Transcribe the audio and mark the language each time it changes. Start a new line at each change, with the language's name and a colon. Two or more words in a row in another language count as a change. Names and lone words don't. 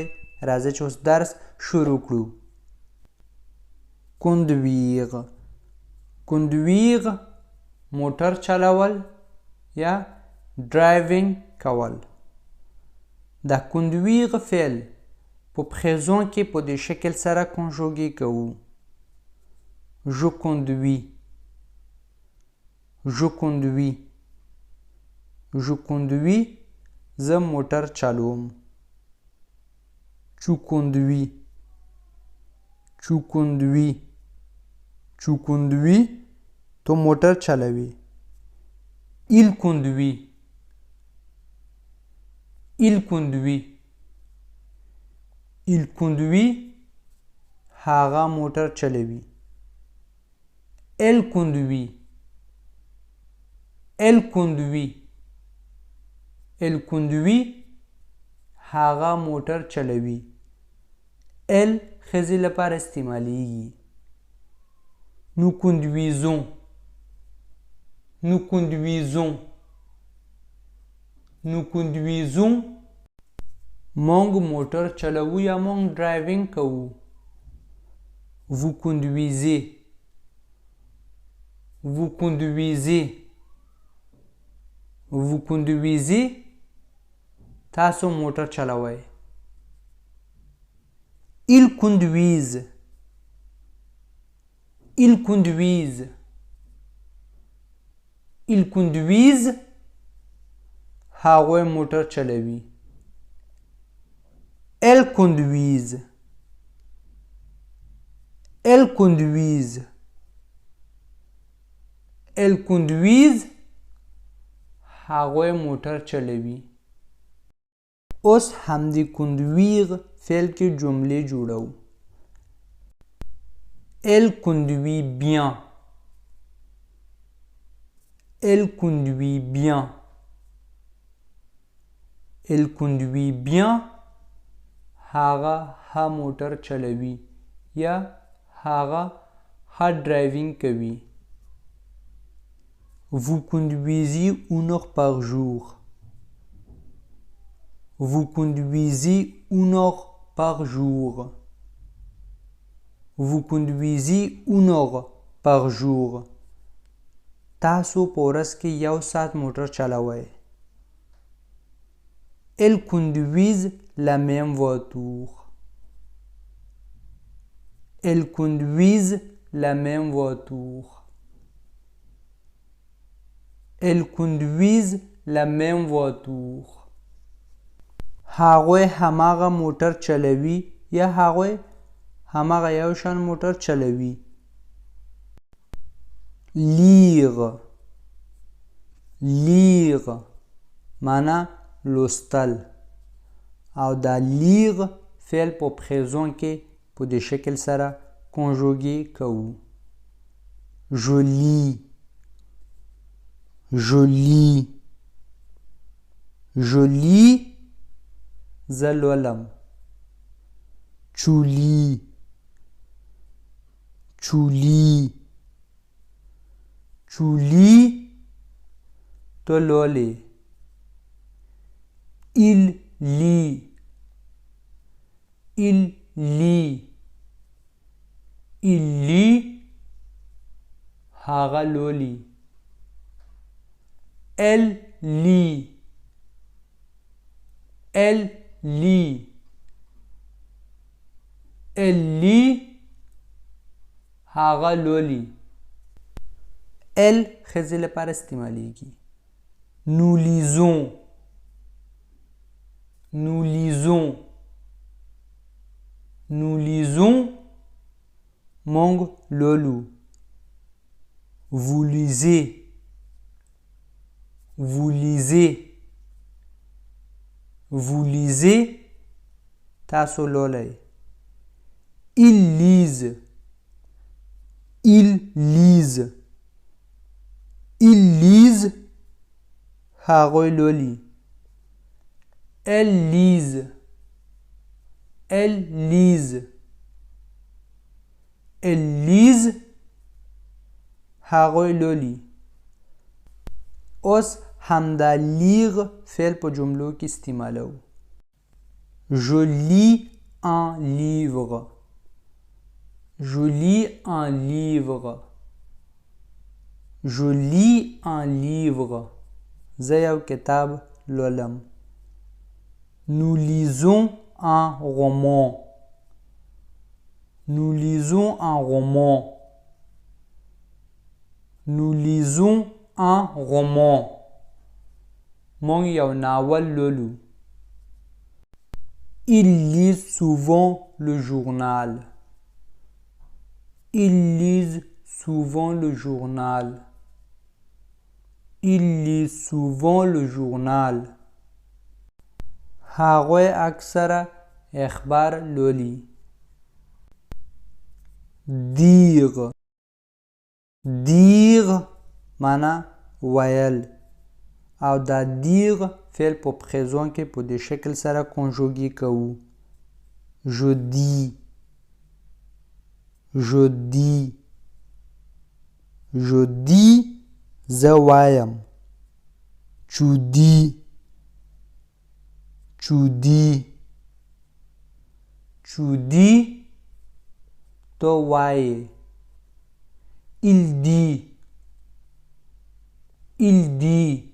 Pashto: راځئ چې اوس درس شروع کړو.
French: conduire conduire
Pashto: موټر چلول یا driving کول. دا conduire فعل په پخیزون کې په دې شکل سره کنجوګې کوو.
French: je conduis je conduis je conduis
Pashto: زه موټر چلوم.
French: tu conduis tu conduis tu conduis
Pashto: تو موټر چلوي.
French: il conduit il conduit il conduit
Pashto: هغه موټر چلوي.
French: elle conduit elle conduit elle conduit
Pashto: هغه موټر چلوي. elle ښځې لپاره استعمالیږي.
French: nous conduisons nous conduisons nous conduisons
Pashto: موږ موټر چلوو یا موږ ډرایوینګ کوو.
French: vous conduisez vous conduisez vous conduisez
Pashto: تاسو موټر چلوئ.
French: ils conduisent ils conduisent ils conduisent
Pashto: هغوی موټر چلوي.
French: elles conduisent elles conduisent elles conduisent
Pashto: هغوی موټر چلوي. اوس همدې conduire فعل کې جملې جوړو.
French: elle conduit bien elle conduit bien elle conduit bien
Pashto: هغه ها موټر چلوي یا هغه ها ډرایوینګ کوي.
French: vous conduisez 1 heure par jour vous conduisez 1 heure par jour vous conduisez 1 heure par jour
Pashto: تاسو په ورځ کې 1 ساعت موټر چلوئ.
French: elles conduisent la même voiture elles conduisent la même voiture elles conduisent la même voiture
Pashto: هغوی هماغه موټر چلوي یا هغوی هماغه یو شان موټر چلوي.
French: lire lire
Pashto: معنا لوستل او دا lire فعل په پخیزون کې په دې شکل سره کنجوګې کوو.
French: je lis je lis je lis
Pashto: زه لولم.
French: tu lis tu lis tu lis
Pashto: تو لولې.
French: il lit il lit il lit
Pashto: هغه لولي.
French: elle lit elle lit elle lit
Pashto: هغه لولي. elle ښځې لپاره استعمالیږي. nous lisons nous lisons nous lisons موږ لولو.
French: vous lisez Vous lisez. Vous lisez.
Pashto: تاسو لولئ.
French: Ils lisent. Ils lisent. Ils lisent.
Pashto: هغوی لولي.
French: Elles lisent. Elles lisent. Elles lisent.
Pashto: هغوی لولي. اوس همدا لیغ فعل په جملو کې استعمالو.
French: Je lis un livre. Je lis un livre. Je lis un livre.
Pashto: زه یو کتاب لولم.
French: Nous lisons un roman. Nous lisons un roman. Nous lisons un roman.
Pashto: مونږ یو ناول لولو.
French: Ils lisent souvent le journal. Ils lisent souvent le journal. Ils lisent souvent le journal.
Pashto: هغوی اکثره اخبار لولي.
French: Dire. Dire
Pashto: معنا ویل. او دا dire فعل په présent کې په دې شکل سره کنجوګي کوو.
French: Je dis. Je dis. Je dis
Pashto: زه وایم.
French: Tu dis. Tu dis. Tu dis
Pashto: تو وایې.
French: Il dit. Il dit.